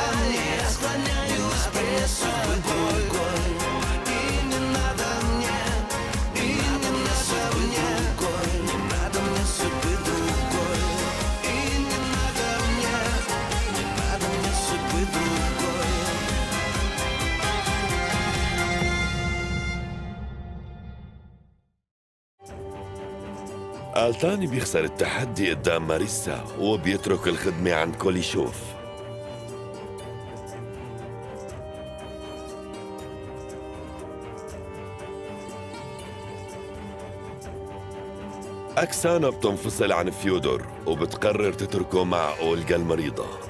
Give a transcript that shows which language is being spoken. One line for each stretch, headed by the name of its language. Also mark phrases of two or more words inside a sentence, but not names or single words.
Russian: Я склоняюсь пред тобой. И не надо мне, и не надо мне, не надо мне судьбы другой. И не надо мне судьбы другой.
Arabic: ألتاني بيخسر التحدي قدام ماريسا وبيترك الخدمة عند كوليشوف. أكسانا بتنفصل عن فيودور وبتقرر تتركه مع أولغا المريضة.